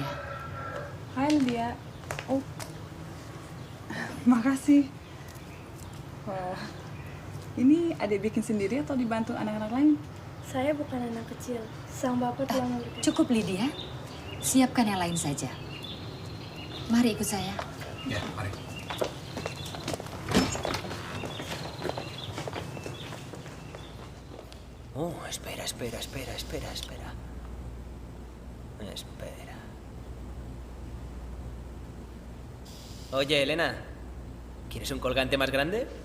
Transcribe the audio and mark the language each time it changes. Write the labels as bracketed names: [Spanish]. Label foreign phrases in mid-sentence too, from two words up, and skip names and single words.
[Indonesian] Hai, Lydia. Oh, makasih. Wah, ini adik bikin sendiri atau dibantu anak-anak lain? Saya bukan anak kecil. Sang bapak telah memberikan... Cukup, Lydia. Siapkan yang lain saja. Mari ikut saya. Ya, mari. [Spanish] Oh, espera. Espera. Oye, Elena, ¿quieres un colgante más grande?